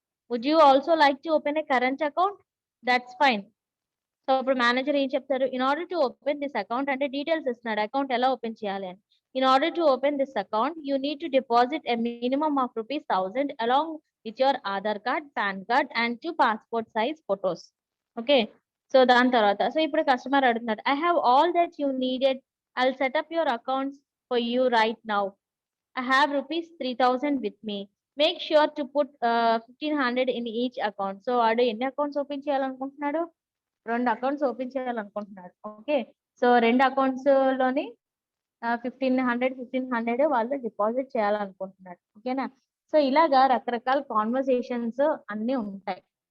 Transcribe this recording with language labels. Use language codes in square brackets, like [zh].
[en] Would you also like to open a current account? That's fine. [te] So ఇప్పుడు manager ఏం చెప్తారు, [en] in order to open this account [te] అంటే details ఇస్తున్నాడు account ఎలా open చేయాలి అని. [en] In order to open this account you need to deposit a minimum of ₹1000 along with your Aadhaar card, PAN card and 2 passport size photos. Okay, [te] so దాని తర్వాత so ఇప్పుడు customer అడుగుతున్నాడు, [en] I have all that you needed, I will set up your accounts for you right now. I have ₹3000 with me. Make sure to put 1500 in each account. [te] So వాడు ఎన్ని accounts open చేయాలనుకుంటున్నాడు? 2 accounts open చేయాలనుకుంటున్నాడు. Okay, so 2 accounts లోని 1500 వాళ్ళు deposit చేయాలనుకుంటున్నాడు. ఓకేనా? So ఇలాగా రకరకాల conversations అన్ని ఉంటాయి.